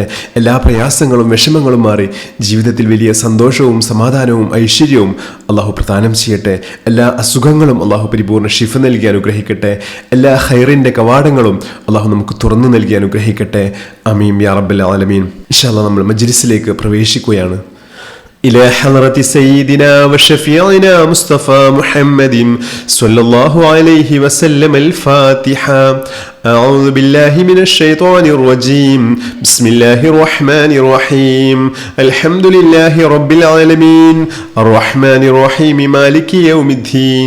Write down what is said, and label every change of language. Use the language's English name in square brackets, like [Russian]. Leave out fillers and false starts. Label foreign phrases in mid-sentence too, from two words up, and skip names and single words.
[Malayalam] എല്ലാ പ്രയാസങ്ങളും വിഷമങ്ങളും മാറി ജീവിതത്തിൽ വലിയ സന്തോഷവും സമാധാനവും ഐശ്വര്യവും അള്ളാഹു പ്രദാനം ചെയ്യട്ടെ. എല്ലാ അസുഖങ്ങളും അള്ളാഹു പരിപൂർണ്ണ ശിഫ നൽകി അനുഗ്രഹിക്കട്ടെ. എല്ലാ ഖൈറിൻ്റെ കവാടങ്ങളും അള്ളാഹു നമുക്ക് തുറന്നു നൽകി അനുഗ്രഹിക്കട്ടെ. [Arabic] آمين يا رب العالمين. إن شاء الله [Malayalam] നമ്മൾ മജ്ലിസിലേക്ക് പ്രവേശിക്കുകയാണ്. [Arabic] إلى حضرة سيدنا وشفيعنا مصطفى محمد صلى الله عليه وسلم الفاتحة. أعوذ بالله من الشيطان الرجيم. بسم الله الرحمن الرحيم. الحمد لله رب العالمين الرحمن الرحيم مالك يوم الدين.